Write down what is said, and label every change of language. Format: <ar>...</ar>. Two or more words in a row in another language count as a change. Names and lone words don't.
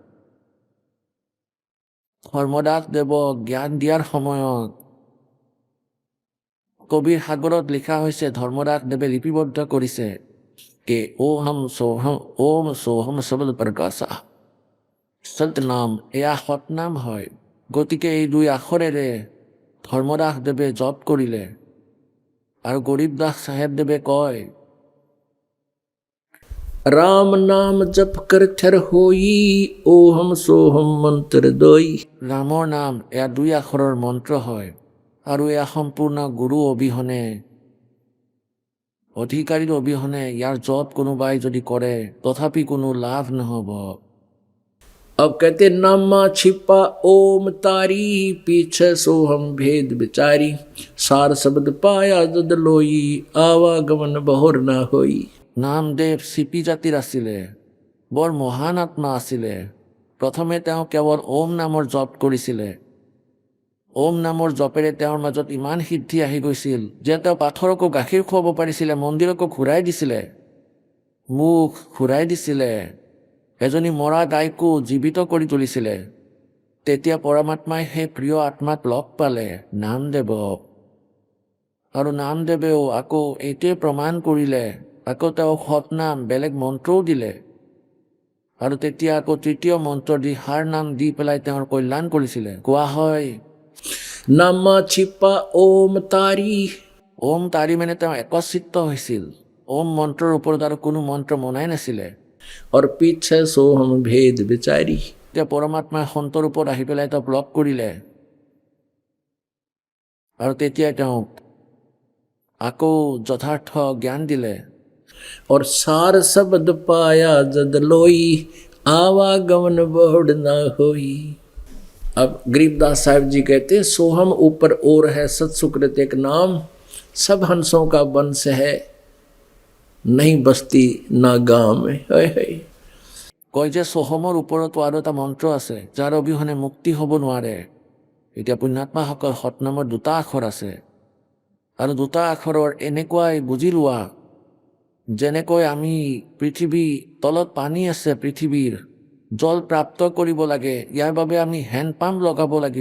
<as>ধৰ্মদাস দেৱক জ্ঞান দিয়াৰ সময়ত কবিৰ সাগৰত লিখা হৈছে, ধৰ্মদাস দেৱে লিপিবদ্ধ কৰিছে কে</as> <hi>ओम सोहम शब्द प्रकाशा सतनाम,</hi> <as>এয়া সতনাম হয়। গতিকে এই 2 আখৰেৰে ধৰ্মদাস দেৱে জপ কৰিলে। আৰু গৰীবদাস চাহেবদেৱে কয়,</as> <hi>राम नाम जप कर थर होई, ओहम सोहम मंत्र दोई।</hi> <as>ৰামৰ নাম এয়া 2 আখৰৰ মন্ত্ৰ হয়, আৰু এয়া সম্পূৰ্ণ গুৰু অবিহনে, অধিকাৰীৰ অবিহনে ইয়াৰ জপ কোনোবাই যদি কৰে তথাপি কোনো লাভ নহ'ব।</as> <hi>अब कहते नामा छिपा ओम तारी, पीछे सोहम भेद बिचारी, सार शब्द पाया जद लोई, आवागमन बहुर ना होई।</hi> <as>নামদেৱ চিপি জাতিৰ আছিলে, বৰ মহান আত্মা আছিলে। প্ৰথমে তেওঁ কেৱল ওম নামৰ জপ কৰিছিলে। ওম নামৰ জপেৰে তেওঁৰ মাজত ইমান সিদ্ধি আহি গৈছিল যে তেওঁ পাথৰকো গাখীৰ খুৱাব পাৰিছিলে, মন্দিৰকো ঘূৰাই দিছিলে, মুখ ঘূৰাই দিছিলে, এজনী মৰা গাইকো জীৱিত কৰি তুলিছিলে। তেতিয়া পৰমাত্মাই সেই প্ৰিয় আত্মাক লগ পালে, নামদেৱক। আৰু নামদেৱেও আকৌ এইটোৱে প্ৰমাণ কৰিলে, আকৌ তেওঁ সতনাম বেলেগ মন্ত্ৰও দিলে। আৰু তেতিয়া আকৌ 3য় মন্ত্ৰ দি হাৰ নাম দি পেলাই তেওঁৰ কল্যাণ কৰিছিলে। কোৱা হয়,</as> <hi>नामा छिपा ओम तारी,</hi> <as>ওম তাৰি মানে তেওঁ একচিত্ত হৈছিল। ওম মন্ত্ৰৰ ওপৰত আৰু কোনো মন্ত্ৰ মনাই নাছিলে।</as> <hi>और पीछे सोहम भेद बिचारी।</hi> <as>তেতিয়া পৰমাত্মাই সন্তৰ ওপৰত আহি পেলাই তেওঁক লগ কৰিলে। আৰু তেতিয়াই তেওঁক আকৌ যথাৰ্থ জ্ঞান দিলে।</as> <hi>और सार शब्द पाया जद लोई, आवागमन बहुड़ ना होई। अब गरीबदास साहब जी कहते हैं, सोहम ऊपर और है सत्सुकृत एक नाम, सब हंसों का वंश है, नहीं बसती ना गाँव में। हाय हाय।</hi> <as>কয় যে সোহমৰ ওপৰতো আৰু এটা মন্ত্ৰ আছে, যাৰ অবিহনে মুক্তি হ'ব নোৱাৰে। এতিয়া পুণ্যাত্মাসকল সতনামৰ 2টা আখৰ আছে, আৰু 2টা আখৰৰ এনেকুৱাই বুজি লোৱা, যেনেকৈ আমি পৃথিৱী তলত পানী আছে, পৃথিৱীৰ জল প্ৰাপ্ত কৰিব লাগে, ইয়াৰ বাবে আমি হেণ্ডপাম্প লগাব লাগিব।</as>